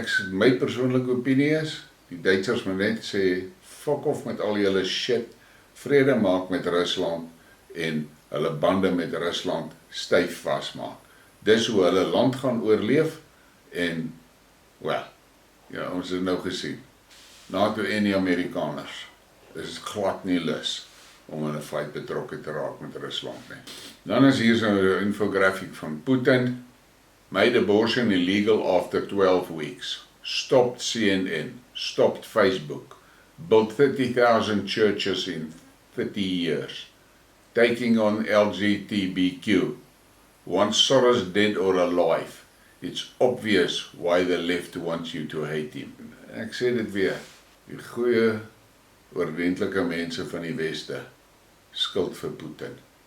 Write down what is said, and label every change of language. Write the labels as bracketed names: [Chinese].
[Afrikaans] My persoonlike opinie is, die Duitsers moet net sê, [English] fuck off [Afrikaans] met al julle shit, vrede maak met Rusland en hulle bande met Rusland styf vasmaak. Dis hoe hulle land gaan oorleef en, well, ja, ons het nou gesien, NATO en die Amerikaners is glad nie lus om in 'n fight betrokke te raak met Rusland nie. Dan is hier so 'n infografiek van Putin. [English] Made abortion illegal after 12 weeks. Stopped CNN. Stopped Facebook. Built 30,000 churches in 30 years. Taking on LGBTQ. Wants Soros dead or alive. it's obvious why the left wants you to hate him. [Afrikaans] Ek sê dit weer, die goeie, oordentlike mense van die Weste skuld vir Putin.